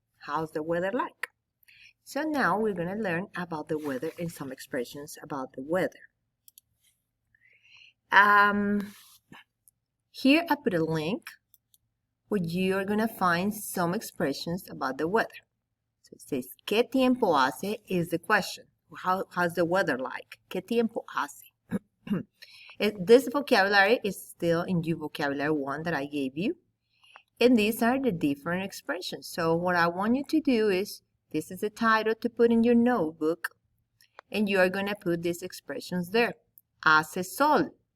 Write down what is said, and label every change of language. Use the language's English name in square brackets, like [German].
[English] How's the weather like? So now we're going to learn about the weather and some expressions about the weather. Here I put a link where you are going to find some expressions about the weather. So it says, [Spanish] ¿Qué tiempo hace? [English] Is the question. How's the weather like? [Spanish] ¿Qué tiempo hace? [English] This vocabulary is still in your vocabulary 1 that I gave you. And these are the different expressions. So what I want you to do is, this is the title to put in your notebook. And you are going to put these expressions there. [Spanish] Hace sol.